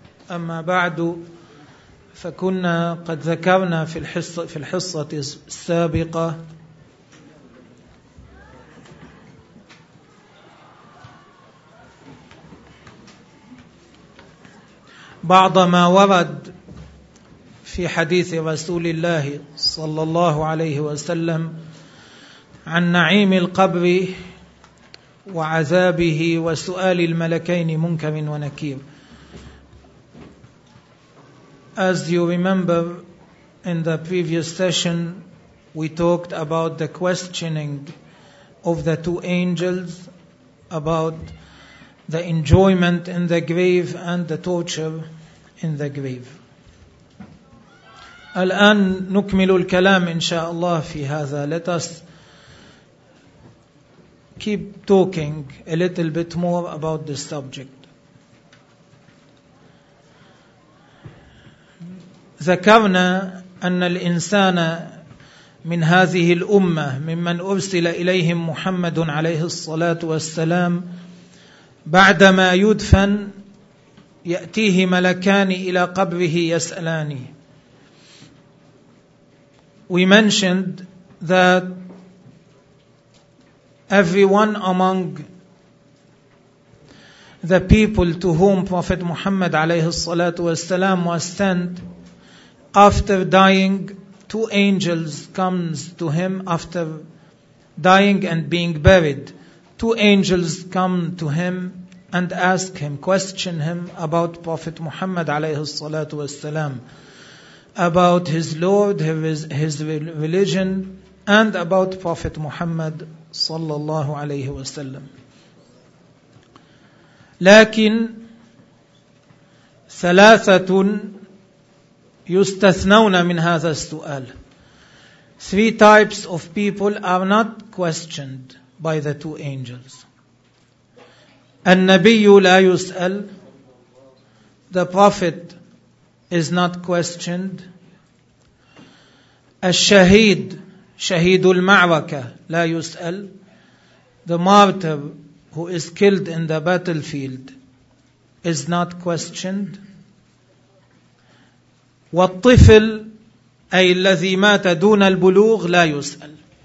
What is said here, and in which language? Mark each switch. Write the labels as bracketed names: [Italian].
[Arabic] أما بعد، فكنا قد ذكرنا في الحصة السابقة بعض ما ورد في حديث رسول الله صلى الله عليه وسلم عن نعيم القبر وعذابه وسؤال الملكين منكر ونكير. [English] As you remember, in the previous session, we talked about the questioning of the two angels about the enjoyment in the grave and the torture in the grave. [Arabic] الآن نكمل الكلام إن شاء الله في هذا. [English] Let us keep talking a little bit more about this subject. [Arabic] ذكرنا أن الإنسان من هذه الأمة ممن أرسل إليهم محمد عليه الصلاة والسلام، بعدما يدفن يأتيه ملكان إلى قبره يسألانه. [English] We mentioned that everyone among the people to whom Prophet Muhammad [Arabic] عليه الصلاة والسلام [English] was sent, after dying, two angels comes to him after dying and being buried. Two angels come to him and ask him, question him about Prophet Muhammad [Arabic] عليه الصلاة والسلام, [English] about his Lord, his religion, and about Prophet Muhammad [Arabic] صلى الله عليه وسلم. لكن ثلاثة يستثنون من هذا السؤال. [English] Three types of people are not questioned by the two angels. [Arabic] النبي لا يسأل. [English] The prophet is not questioned. [Arabic] الشهيد, شهيد المعركة, لا يسأل. [English] The martyr who is killed in the battlefield is not questioned. [Arabic] والطفل أي الذي مات دون البلوغ لا يسأل.